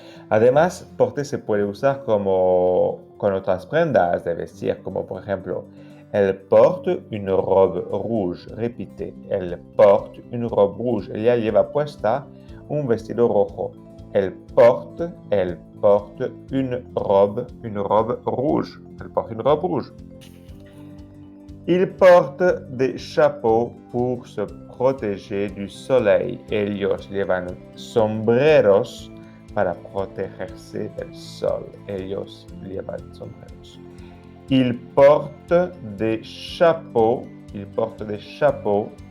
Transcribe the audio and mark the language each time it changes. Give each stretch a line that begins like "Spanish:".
Spanish: Además, porter se puede usar como con otras prendas de vestir, como por ejemplo,
French: elle porte une robe rouge.
Spanish: Repite,
French: elle porte une robe rouge.
Spanish: Ella lleva puesta un vestido rojo.
French: Elle porte une robe rouge. Elle porte une robe rouge. Ils portent des chapeaux pour se protéger du soleil.
Spanish: Ellos llevan sombreros para protegerse del sol. Ellos llevan sombreros.
French: Ils portent des chapeaux. Ils portent des chapeaux.